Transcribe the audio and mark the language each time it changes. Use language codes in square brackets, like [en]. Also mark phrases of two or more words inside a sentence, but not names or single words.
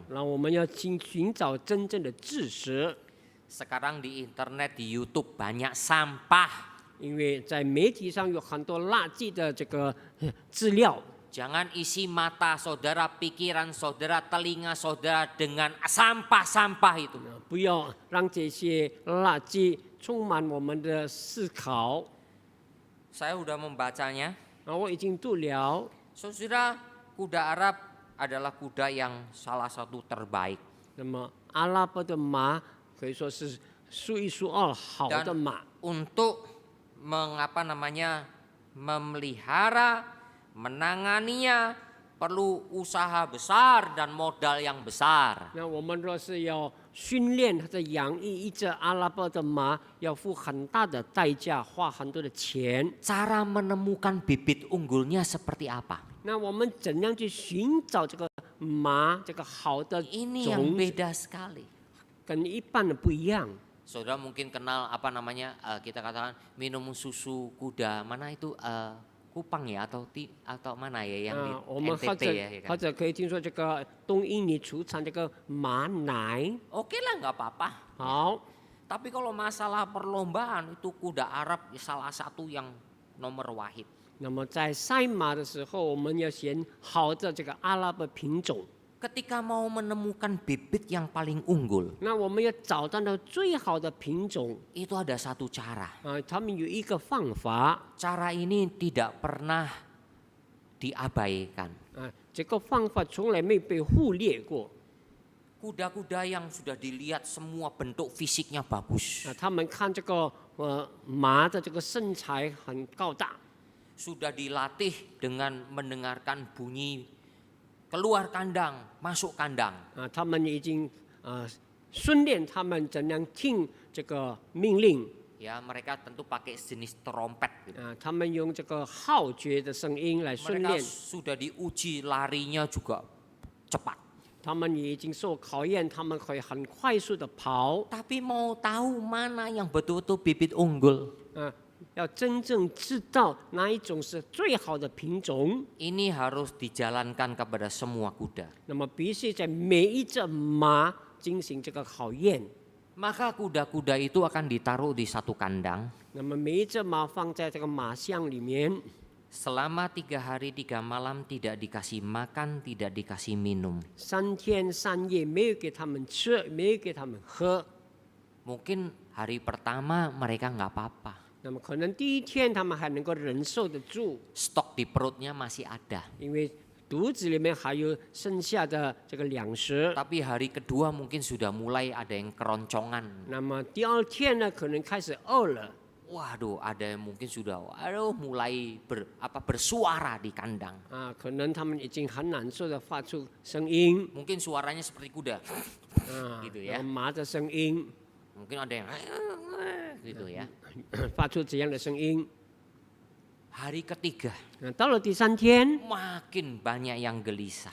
[zh] 然后我们要寻找真正的知识， [id] Sekarang di internet, di YouTube banyak sampah. [zh] 因为在媒体上有很多垃圾的这个资料。 [id] Jangan isi mata saudara, pikiran saudara, telinga saudara dengan sampah-sampah itu. [zh] 不要让这些垃圾充满我们的思考。 [id] Saya sudah membacanya. [zh] 我已经读了， [id] Saudara, kuda Arab adalah kuda yang salah satu terbaik. [zh] 那么阿拉伯的马可以说是数一数二好的 [id] Dan [zh] 马。 [id] untuk memelihara, menanganinya perlu usaha besar dan modal yang besar. [zh] 那我们若是要训练或者养育一只阿拉伯的马，要付很大的代价，花很多的钱。 [id] Cara menemukan bibit unggulnya seperti apa? [zh] 那我们怎样去寻找这个马这个好的 [id] Ini yang [zh] 种子， [id] beda sekali. [zh] 跟一般的不一样？ [id] Saudara mungkin kenal apa namanya kita katakan minum susu kuda mana itu Kupang ya atau mana ya yang [zh] 我 [id] di [zh] 们或 [id] NTT [zh] 者 [id] ya, ya [zh] 或 [id] kan? [zh] 者可以听说这个东印尼出产这个马奶。 [id] Oke lah nggak apa-apa. [zh] 好， [id] Tapi kalau masalah perlombaan itu kuda Arab salah satu yang nomor wahid. [zh] 那么在赛马的时候，我们要选好的这个阿拉伯品种。 [id] Ketika mau menemukan bibit yang paling unggul, [zh] 那我们要找到那最好的品种 [id] itu ada satu cara. [zh] 他们有一个方法 [id] Cara ini tidak pernah diabaikan. [zh] 这个方法从来没被忽略过。 [id] Kuda-kuda yang sudah dilihat semua bentuk fisiknya bagus, [zh] 他们看这个马的这个身材很高大， [id] sudah dilatih dengan mendengarkan bunyi keluar kandang, masuk kandang. [zh] 他们已经训练他们怎样听这个命令。 [id] Ya, mereka tentu pakai jenis trompet. Gitu. [zh] 他们用这个号角的声音来训 [id] Mereka [zh] 练， [id] sudah diuji larinya juga cepat. [zh] 他们已经受考验，他们可以很快速的跑。 [id] Tapi mau tahu mana yang betul-betul bibit unggul, [zh] 要真正知道哪一种是最好的品种， [id] ini harus dijalankan kepada semua kuda. [zh] 那么必须在每一只马进行这个考验。 [id] Maka kuda-kuda itu akan ditaruh di satu kandang. [zh] 那么每一只马放在这个马箱里面， [id] selama 3 hari 3 malam tidak dikasih makan, tidak dikasih minum. [zh] 3 天3夜没有给他们吃，没有给他们喝。 [id] Mungkin hari pertama mereka nggak apa-apa, [zh] 那么可能第一天他们还能够忍受得住， [id] stok di perutnya masih ada. [zh] 因为肚子里面还有剩下的这个粮食。 [id] Tapi hari kedua mungkin sudah mulai ada yang keroncongan. [zh] 那么第二天呢，可能开始饿了， [id] Waduh, ada yang mungkin sudah mulai bersuara di kandang. [zh] 啊，可能他们已经很难受的发出声音， [id] Mungkin suaranya seperti kuda. [zh] 啊， [id] gitu [zh] 然 [id] ya. [zh] 后马的声音， [id] Mungkin ada yang gitu ya. [zh] 发出这样的声音。 [id] Hari ketiga [zh] 那到了第3天， [id] makin banyak yang gelisah.